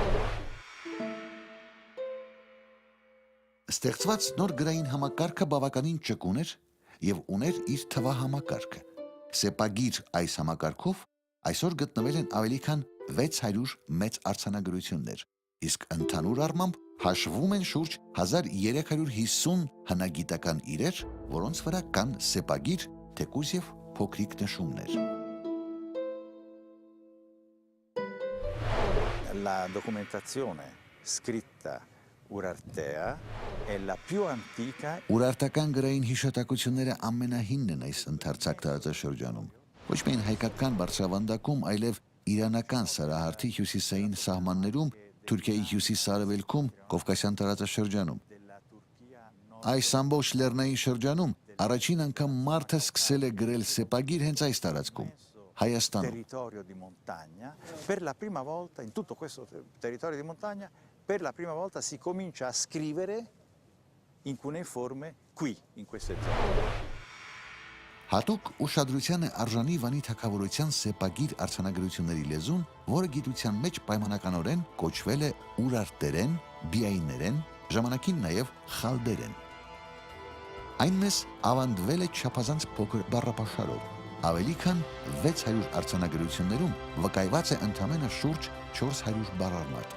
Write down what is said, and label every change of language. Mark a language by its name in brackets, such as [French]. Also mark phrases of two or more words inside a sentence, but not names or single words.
[Armenian] Ստեղծված նոր գրային համակարգը բավականին ճկուն էր և ուներ իր թվահամակարգը։ Սեպագիր այս համակարգով այսօր գտնվել են ավելի քան 600 մեծ արձանագրություններ, իսկ ընդհանուր առմամբ հաշվում են շուրջ 1350 հնագիտական իրեր, որոնց վրա կան սեպագիր, թեկուզ և փոքրիկ նշումներ։ [Italian] La documentazione scritta urartea è la più antica. [Armenian] Ուրարտական գրային հիշատակությունները ամենահինն են այս ընդարձակ տարածաշրջանում։ Ոչ միայն հայկական բարձրավանդակում, այլև իրանական սարահարթի հյուսիսային սահմաններում, Թուրքիայի հյուսիս-արևելքում, Կովկասյան տարածաշրջանում։ Այս ամբողջ լեռնային շրջանում առաջին անգամ մարդը սկսել է գրել սեպագիր հենց այս տարածքում, Հայաստանում։ [Italian] Territorio di montagna, per la prima volta in tutto questo territorio di montagna, per la prima volta si comincia a scrivere in cuneiforme qui, in queste zone. [Armenian] Հատուկ ուշադրության է արժանի Վանի թագավորության սեպագիր արձանագրությունների լեզուն, որը գիտության մեջ պայմանականորեն կոչվել է ուրարտերեն, բիայիներեն, ժամանակին նաև խալդերեն։ Այն մեզ ավանդվել է չափազանց փոքր բառապաշարով։ Ավելի քան 600 արձանագրություններում վկայված է ընդամենը շուրջ 400 բառարմատ։